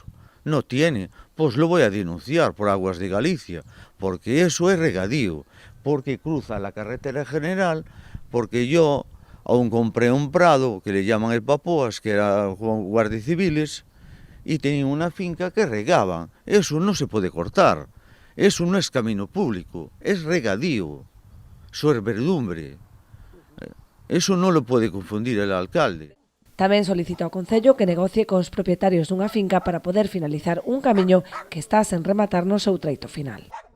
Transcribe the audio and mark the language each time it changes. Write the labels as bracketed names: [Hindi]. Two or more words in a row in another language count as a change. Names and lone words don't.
[Spanish] No tiene, pues lo voy a denunciar por Aguas de Galicia, porque eso es regadío, porque cruza la carretera general, porque yo aún compré un prado que le llaman el Papoas, que era guardias civiles, y tenían una finca que regaban. Eso no se puede cortar, eso no es camino público, es regadío, eso es verdumbre. Eso no lo puede confundir el alcalde. [Galician] Tamén solicita ao Concello que negocie cos propietarios dunha finca para poder finalizar un camiño que está sen rematar no seu treito final.